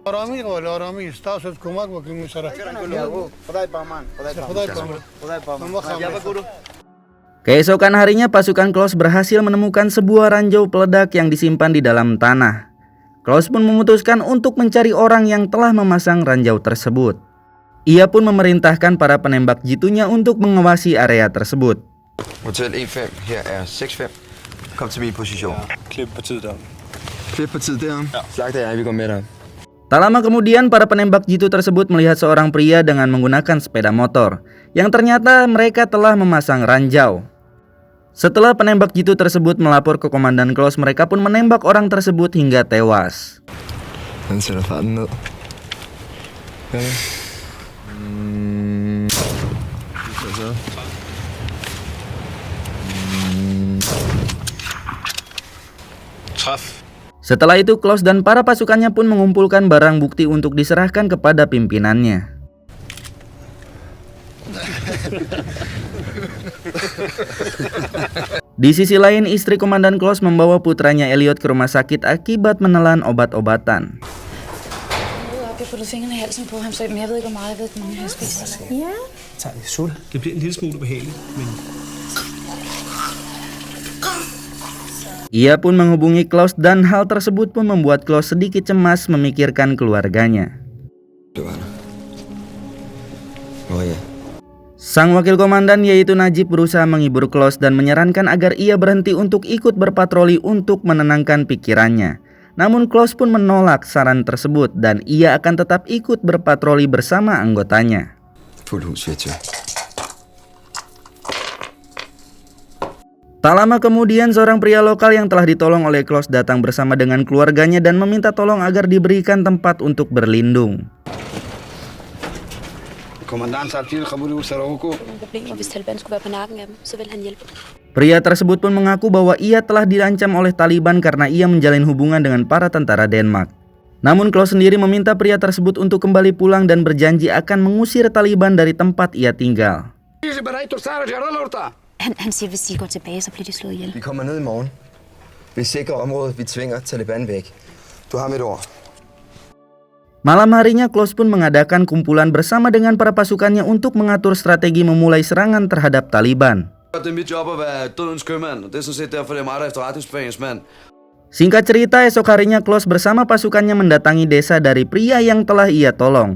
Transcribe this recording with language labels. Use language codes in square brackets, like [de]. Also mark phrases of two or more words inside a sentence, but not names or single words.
[id] Keesokan harinya pasukan Klaus berhasil menemukan sebuah ranjau peledak yang disimpan di dalam tanah. Klaus pun memutuskan untuk mencari orang yang telah memasang ranjau tersebut. Ia pun memerintahkan para penembak jitunya untuk mengawasi area tersebut. [da] Hotel 15, her er 65. Kom til min position. Klip partiet der. Klip partiet derom. Slagter jeg, vi går med dig. [id] Tak lama kemudian para penembak jitu tersebut melihat seorang pria dengan menggunakan sepeda motor yang ternyata mereka telah memasang ranjau. Setelah penembak jitu tersebut melapor ke Komandan Klaus, mereka pun menembak orang tersebut hingga tewas. [da] Han sætter farten ned. Træf. [id] Setelah itu Klaus dan para pasukannya pun mengumpulkan barang bukti untuk diserahkan kepada pimpinannya. Di sisi lain, istri Komandan Klaus membawa putranya Elliot ke rumah sakit akibat menelan obat-obatan. [da] Det bliver en lille smule behageligt, men [id] Ia pun menghubungi Klaus dan hal tersebut pun membuat Klaus sedikit cemas memikirkan keluarganya. Oh ya. Sang wakil komandan yaitu Najib berusaha menghibur Klaus dan menyarankan agar ia berhenti untuk ikut berpatroli untuk menenangkan pikirannya. Namun Klaus pun menolak saran tersebut dan ia akan tetap ikut berpatroli bersama anggotanya. [da] Fuld hus, [id] Tak lama kemudian seorang pria lokal yang telah ditolong oleh Klaus datang bersama dengan keluarganya dan meminta tolong agar diberikan tempat untuk berlindung. Pria tersebut pun mengaku bahwa ia telah diancam oleh Taliban karena ia menjalin hubungan dengan para tentara Denmark. Namun Klaus sendiri meminta pria tersebut untuk kembali pulang dan berjanji akan mengusir Taliban dari tempat ia tinggal. [da] Han siger, hvis de går tilbage, så bliver de slået ihjel. Vi kommer ned i morgen. Vi sikrer området, vi tvinger Taliban væk. Du har mit ord. [id] Malam harinya Klaus pun mengadakan kumpulan bersama dengan para pasukannya untuk mengatur strategi memulai serangan terhadap Taliban. [da] Det er mit job at være dødens købmand, og det er sådan set derfor, det er mig, der er efterretningsbefalingsmand. [id] Singkat cerita, esok harinya Klaus bersama pasukannya mendatangi desa dari pria yang telah ia tolong.